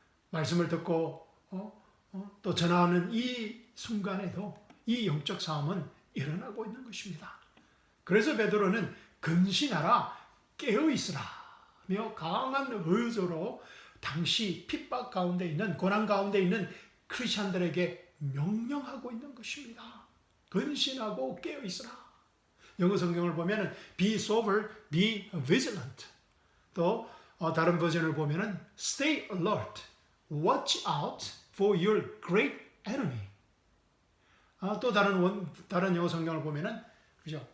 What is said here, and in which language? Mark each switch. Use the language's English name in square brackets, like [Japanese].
[Korean] 말씀을 듣고 또 전하는 이 순간에도 이 영적 싸움은 일어나고 있는 것입니다. 그래서 베드로는 근신하라 깨어있으라며 강한 의조로 당시 핍박 가운데 있는 고난 가운데 있는 크리스천들에게 명령하고 있는 것입니다. 근신하고 깨어있으라. 영어 성경을 보면 [English] be sober, be vigilant. [Korean] 또 다른 버전을 보면 [English] stay alert, watch out for your great enemy. [Korean] 또 다른 영어 성경을 보면 그죠?